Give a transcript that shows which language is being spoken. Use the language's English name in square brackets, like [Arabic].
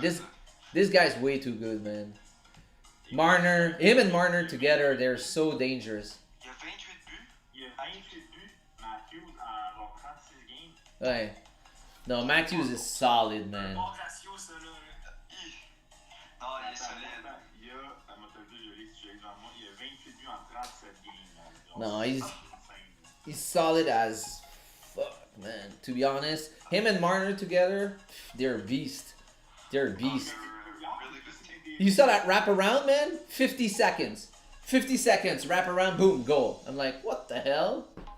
[English] This guy's way too good, man. Marner, him and Marner together, they're so dangerous. [French] Il y a 28 buts. Il y a 28 buts. Matthews en genre 36 games. Ouais. [English] No, Matthews is solid, man. [French] Bon ratio, ça, là. Non, il est solide. Il y a, à ma tête, je lis si j'ai devant moi, il y a 28 buts en 37 games. [English] No, he's solid as fuck, man. To be honest, him and Marner together, they're a beast. They're a beast. Really good team. You saw that wrap around, man? 50 seconds. 50 seconds, wrap around, boom, goal. I'm like, what the hell?